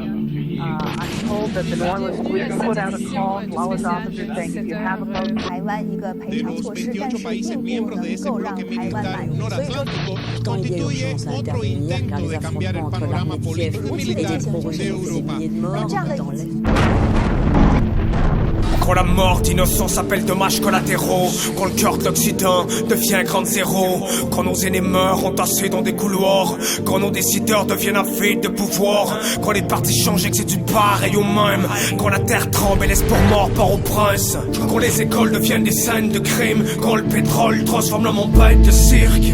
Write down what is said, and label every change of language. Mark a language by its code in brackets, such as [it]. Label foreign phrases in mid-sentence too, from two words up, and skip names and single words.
[en] I'm told that the Northwest Police put out a call to all its officers saying if you have a boat, [zh] 台湾一个赔偿措施，但是并不能够让台湾买入，所以说。 [fr] Quand il y a urgence à intervenir, car les affrontements entre l'armée de Kiev et les pro-russes ont fait des milliers de morts dans l'Est. Quand la mort d'innocents s'appelle dommages collatéraux, quand le cœur de l'Occident devient grand zéro, quand nos aînés meurent entassés dans des couloirs, quand nos décideurs deviennent un vide de pouvoir, quand les partis changent et que c'est du pareil au même, quand la terre tremble et l'espoir mort part au prince, quand les écoles deviennent des scènes de crime, quand le pétrole transforme le monde bête de cirque.